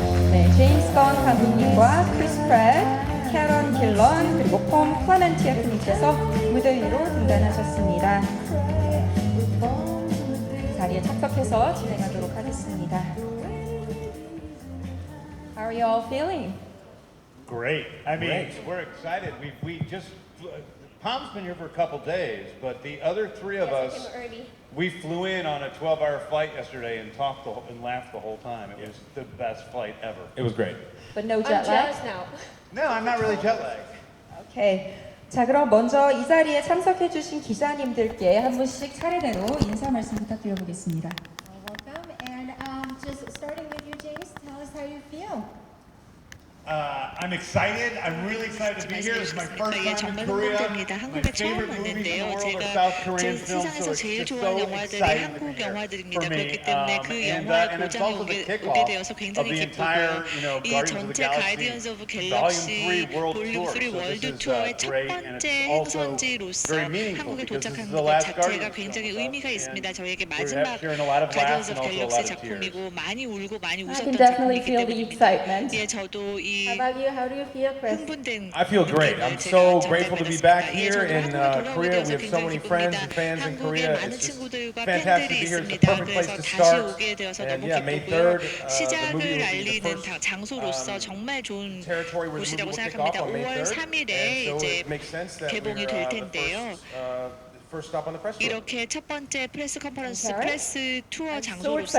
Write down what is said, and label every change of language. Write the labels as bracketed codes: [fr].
[ko] 네, 제임스 건 감독님과 크리스 프랫, 캐런 길런 그리고 폼 클레멘티에프님께서 무대 위로 등단하셨습니다. 자리에 착석해서 진행하도록 하겠습니다. [en] How are you all feeling? Great. I mean, we're excited. We just Tom's been here for a couple days, but the other three of us, we flew in on a 12-hour flight yesterday and talked and laughed the whole time. It was the best flight ever. It was great. But no jet lag? No, I'm not really jet lagged. [ko] 오케이. 자, 그럼 먼저 이 자리에 참석해주신 기자님들께 한 분씩 차례대로 인사 말씀 부탁드려보겠습니다. [en] Welcome, and just starting with you, James, tell us how you feel. I'm excited. I'm really excited to be here. It's my first time in Korea. My favorite movies in the world are South Korean films, so it's so exciting to be here for me. And it's also the kickoff of the entire, Guardians of the Galaxy Volume 3 World Tour. So this is great, and it's also very meaningful because this is the last Guardians film. We're sharing a lot of laughs and also a lot of tears. I can definitely feel the excitement. How about you? How do you feel, Chris? I feel great. I'm so grateful to be back here in Korea. We have so many friends and fans in Korea. It's just fantastic to be here. It's the perfect place to start. And yeah, May 3rd, the movie will be the first territory where the movie will kick off on May 3rd. And so it makes sense that we're the first stop on the press tour. [ko] 이렇게 첫 번째 프레스 컨퍼런스 프레스 투어 장소로서